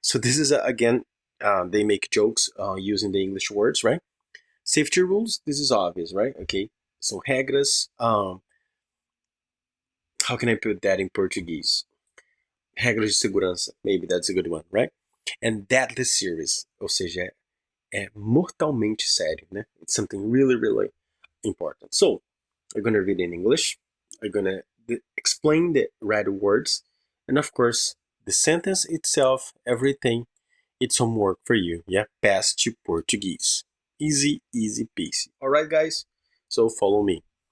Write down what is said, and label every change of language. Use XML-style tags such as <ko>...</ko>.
<en>So this is, again, they make jokes using the English words, right? Safety rules, this is obvious, right? Okay, so regras, how can I put that in Portuguese?</en> <pt>Regras de segurança,</pt> <en>maybe that's a good one, right? And deadly serious,</en> <pt>ou seja, é mortalmente sério, né?</pt> <en>It's something really, really important. So, I'm gonna read in English, I'm gonna explain the red words, and of course, the sentence itself, everything, it's homework for you, yeah? Pass to Portuguese. Easy, easy peasy. Alright, guys? So, follow me.</en>